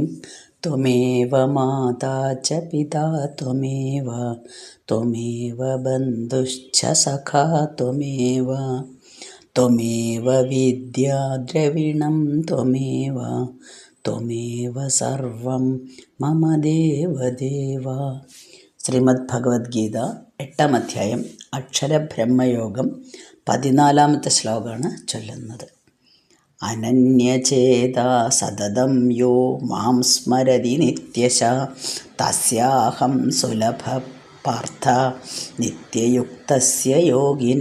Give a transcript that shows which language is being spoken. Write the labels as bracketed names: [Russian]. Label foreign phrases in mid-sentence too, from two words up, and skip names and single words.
[Sanskrit] त्वमेव माता च पिता त्वमेव त्वमेव बन्धुश्च सखा त्वमेव त्वमेव विद्या द्रविणं त्वमेव त्वमेव सर्वं मम ദേവദേവ. [Malayalam] ശ്രീമദ് ഭഗവത്ഗീത 8-ാം അധ്യായം അക്ഷരബ്രഹ്മയോഗം 14-ാമത്തെ ശ്ലോകമാണ് ചൊല്ലുന്നത്. [Sanskrit] അനന്യചേതാ സതതം യോ മാം സ്മരതി നിത്യശ തസ്യാഹം സുലഭ പാർത്ഥ നിത്യയുക്തസ്യ യോഗിന.